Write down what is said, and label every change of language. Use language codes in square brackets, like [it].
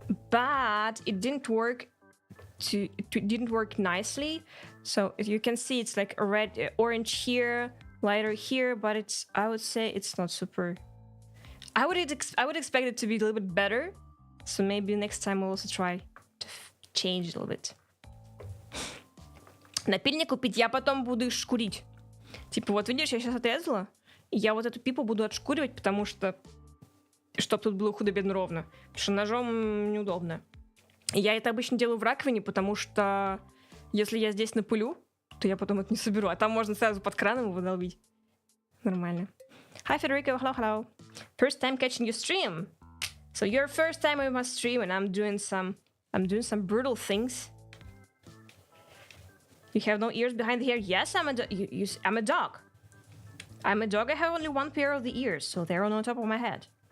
[en] But it didn't work it didn't work nicely. So as you can see, it's like a red orange here, lighter here, but it's, I would say it's not super. I would expect it to be a little bit better. So maybe next time we'll also try to change it a little bit. [ru] Напильник купить, я потом буду их шкурить. Типа вот видишь, я сейчас отрезала, и я вот эту пипу буду отшкуривать, потому что чтобы тут было худо-бедно ровно. Потому что ножом неудобно. И я это обычно делаю в раковине, потому что если я здесь напылю, то я потом это не соберу. А там можно сразу под краном его долбить. Нормально. [en] Hi, Federico. Hello, hello. First time catching your stream. So your first time on my stream, and I'm doing some brutal things. You have no ears behind the hair. Yes, I'm a dog. I'm a dog. I have only one pair of the ears, so they're on top of my head.